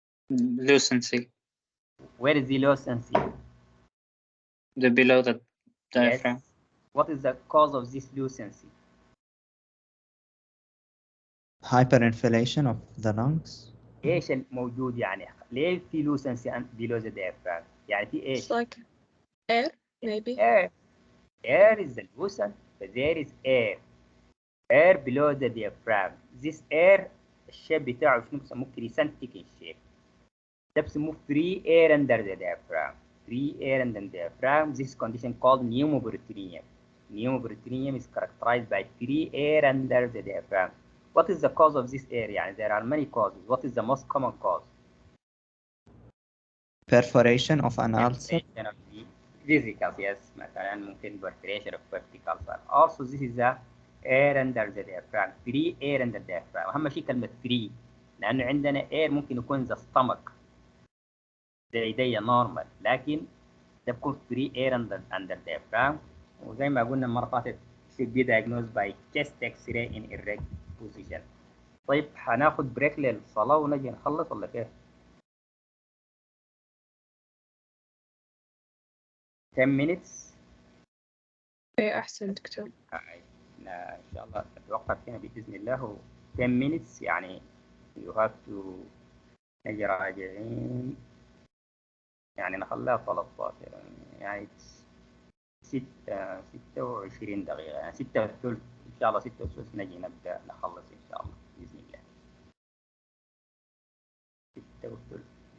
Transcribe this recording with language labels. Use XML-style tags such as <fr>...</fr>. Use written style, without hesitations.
<en>Lucency. Where is the lucency? The below the diaphragm. Yes. What is the cause of this lucency? Hyperinflation of the lungs.</en> <ar>ايش الموجود يعني؟ ليه في</ar> <en>lucency below the diaphragm؟</en> <ar>يعني في ايش؟</ar> <en>It's like air, maybe. Air is the lucent, but there is air below the diaphragm. This air</en> <ar>الشيب بتاعه شنو بسموه؟</ar> <en>crescentic shape.</en> <ar>ده بسموه</ar> <en>free air under the diaphragm. Free air under the diaphragm. This condition called pneumoperitoneum. Pneumoperitoneum is characterized by free air under the diaphragm. What is the cause of this air?</en> <ar>يعني</ar> <en>there are many causes. What is the most common cause? Perforation of an ulcer. Perforation of the vesicles, yes.</en> <ar>مثلا ممكن</ar> <en>perforation of vertical ulcer. Also this is the air under the diaphragm. Free air under the diaphragm.</en> <ar>أهم شيء كلمة free، لأنه عندنا air ممكن يكون the stomach زي دي normal، لكن ده بيكون</ar> <en>free air under diaphragm.</en> <ar>وزي ما قلنا المرة فاتت</ar> <en>should be diagnosed by chest X-ray in erect position.</en> <ar>طيب هناخد بريك للصلاة ونجي نخلص ولا كيف؟</ar> <en>10 minutes.</en> <ar>إيه أحسن دكتور. إن شاء الله نتوقف هنا بإذن الله، و</ar> <en>10 minutes</en> <ar>يعني</ar> <en>you have to</en> <ar>نجي راجعين، يعني نخليها 13 يعني 26 دقيقة، يعني 6 وثلث إن شاء الله، 6 وثلث نجي نبدأ نخلص إن شاء الله بإذن الله. 6 وثلث.</ar>